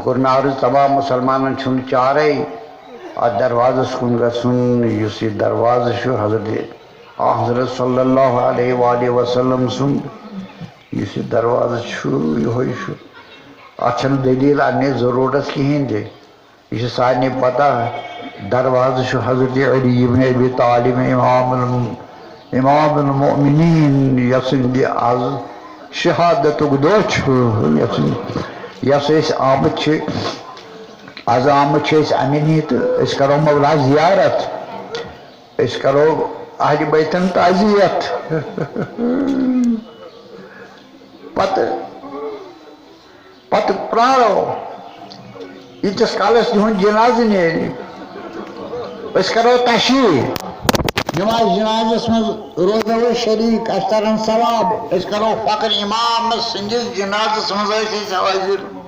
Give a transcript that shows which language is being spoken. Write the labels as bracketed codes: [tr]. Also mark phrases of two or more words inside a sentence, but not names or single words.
[ks] کوٚر مےٚ عرض تمام مُسلمانن چھُنہٕ چارے اتھ دروازس کُن گژھُن یُس یہِ دروازٕ چھُ حضرت [ar] صلی اللہ علیہ وآلہ وسلم [ks] سُنٛد یُس یہِ دروازٕ چھُ یِہوے چھُ اتھ چھنہٕ دٔلیٖل اننٕچ ضروٗرت کِہیٖنۍ تہِ یہ چھُ سارنٕے پتہ دروازٕ چھُ حضرت علی ابن ابی طالب [ar] امام المؤمنین [ks] یسٕنٛدِ آز شہادتُک دۄہ چھُ یس أسۍ آمٕتۍ چھِ آز آمٕتۍ چھِ أسۍ اَمہِ نِی تہٕ أسۍ کرو مولا زیارت أسۍ کرو اہلِ بیتن تعزیت پتہٕ پرارو ییٖتِس کالس تِہُنٛد جنازٕ نیرِ أسۍ کرو تشریٖح نماز جنازس منٛز روزو أسۍ شریٖک اَسہِ ترن ثواب أسۍ کرو فخر امامس سٕنٛدِس جنازس منٛز ٲسۍ أسۍ حٲضِر